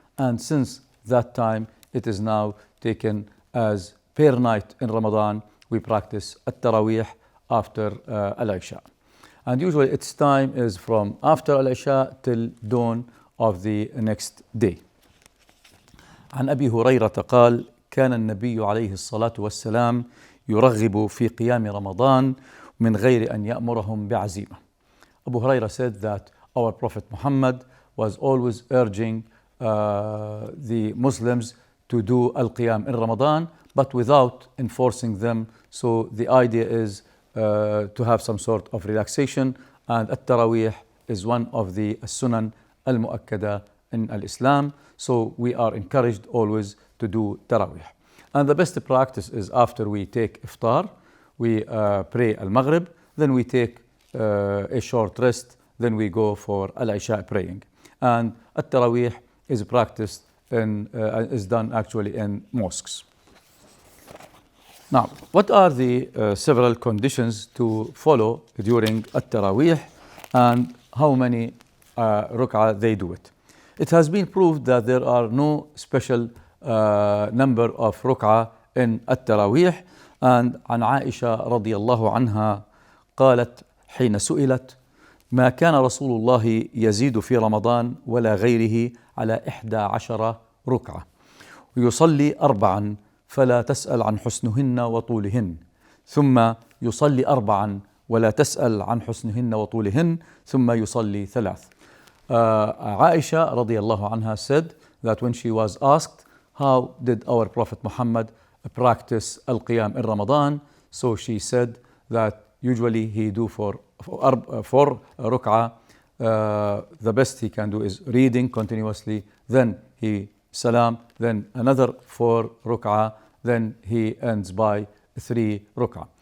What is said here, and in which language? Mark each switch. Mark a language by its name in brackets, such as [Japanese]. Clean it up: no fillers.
[English] And since that time, it is now taken as per night in Ramadan, we practice at-Taraweeh after Al-Isha. And usually its time is from after Al-Isha till dawn of the next day. [Arabic] عن أبي هريرة قال كان النبي عليه الصلاة والسلام يرغب في قيام رمضان من غير أن يأمرهم بعزيمة. [English] Abu Hurairah said that our Prophet Muhammad was always urging the Muslims to do al-Qiyam in Ramadan, but without enforcing them. So the idea is to have some sort of relaxation, and at-Taraweeh is one of the sunan al-mu'akkada in al-Islam. So we are encouraged always to do Taraweeh. And the best practice is after we take iftar, we pray al-Maghrib, then we take a short rest, then we go for al-Isha praying. And at-Taraweeh is practiced is done actually in mosques. Now, what are the several conditions to follow during at-Taraweeh and how many ruk'ah they do it? It has been proved that there are no special number of ruk'ah in at-Taraweeh. [Arabic] And عن عائشة رضي الله عنها قالت حين سئلت ما كان رسول الله يزيد في رمضان ولا غيره على 11 ركعة ويصلي 4 فلا تسأل عن حسنهن وطولهن ثم يصلي 4 ولا تسأل عن حسنهن وطولهن ثم يصلي 3. [English] Aisha radiallahu anha said that when she was asked how did our Prophet Muhammad practice al-Qiyam in Ramadan, so she said that usually he do for 4 ruk'ah. The best he can do is reading continuously, then he salam, then another 4 ruk'ah, then he ends by 3 ruk'ah.